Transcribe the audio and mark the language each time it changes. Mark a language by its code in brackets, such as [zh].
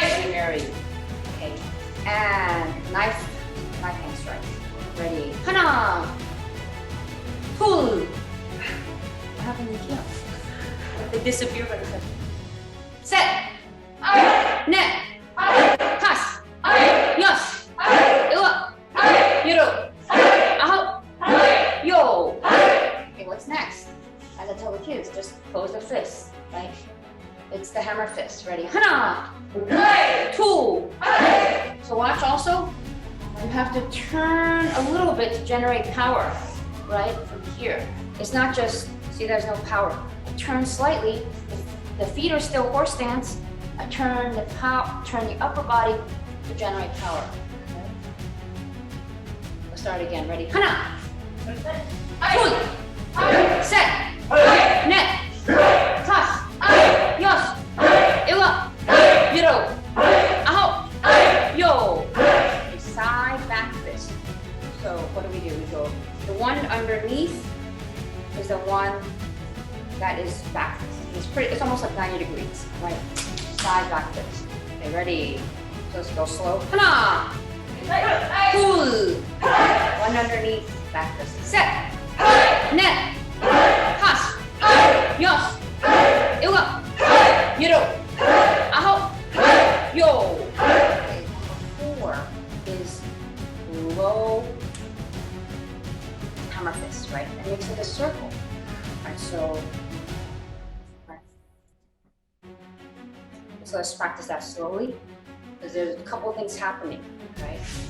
[en] Mary. Okay, and knife hand strike. Ready? [ko] 하나, 둘. [en] What happened to Kima? They disappear by the second. [ko] 셋, 넷, 다섯, 여섯, 일곱, 여덟, 아홉, 열. [en] Okay, what's next? As I tell the kids, just close the fist, right? It's the hammer fist. Ready? [ko] 하나, 둘. [en] So watch also. You have to turn a little bit to generate power, right? From here. It's not just, see, there's no power. I turn slightly. The feet are still horse stance. I turn the upper body to generate power. Okay. We'll start again. Ready? [ko] 하나, 둘, 셋, 넷, 다섯, 여섯, 일곱, 여덟, 아홉, 열. [en] Side back fist. So what do? We go. The one underneath is the one that is back fist. It's almost like 90 degrees, right? Side back fist. Okay, ready? So let's go slow. [ko] 하나, 둘. [en] One underneath, back fist. [ko] 셋, 넷, 다섯, 여섯, 일곱, 여덟, 아홉, 열. [en] Okay, number 4 is low hammer fist, right? And makes it a circle. Right, so let's practice that slowly, because there's a couple of things happening, right?